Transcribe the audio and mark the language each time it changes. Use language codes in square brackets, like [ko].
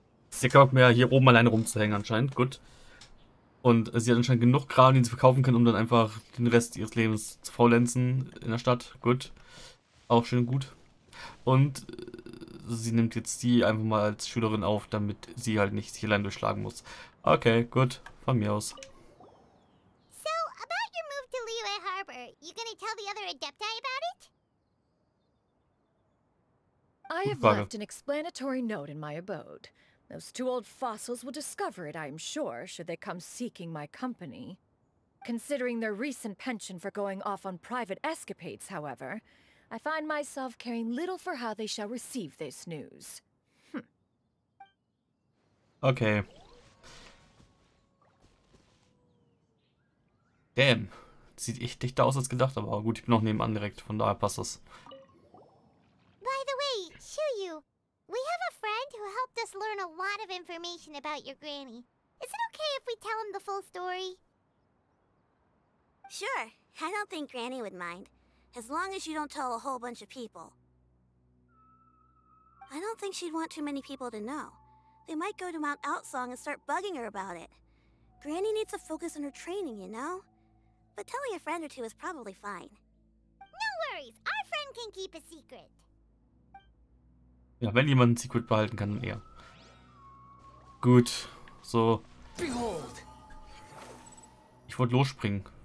[de] Ist ja kein Bock mehr, hier oben alleine rumzuhängen anscheinend. Gut. Und sie hat anscheinend genug Kram, den sie verkaufen kann, um dann einfach den Rest ihres Lebens zu faulenzen in der Stadt. Gut. Auch schön gut. Und sie nimmt jetzt die einfach mal als Schülerin auf, damit sie halt nicht sich allein durchschlagen muss. Okay, gut. Von mir aus. [en] So, about your move to Liyue Harbor, you gonna tell the other Adepti about it? I have left an explanatory note in my abode. Those 2 old fossils will discover it, I am sure, should they come seeking my company. Considering their recent penchant for going off on private escapades, however, I find myself caring little for how they shall receive this news. Okay. Damn. [de] Sieht echt dichter aus als gedacht, aber gut, ich bin auch nebenan direkt, von daher passt das. [en] By the way, Shuyu, we have a friend who helped us learn a lot of information about your granny. Is it okay if we tell him the full story? Sure, I don't think Granny would mind. As long as you don't tell a whole bunch of people. I don't think she'd want too many people to know. They might go to Mount Outsong and start bugging her about it. Granny needs to focus on her training, you know? But telling a friend or two is probably fine. No worries, our friend can keep a secret. [de] Ja, wenn jemand ein Secret behalten kann, dann er. Gut. So. Ich wollte losspringen.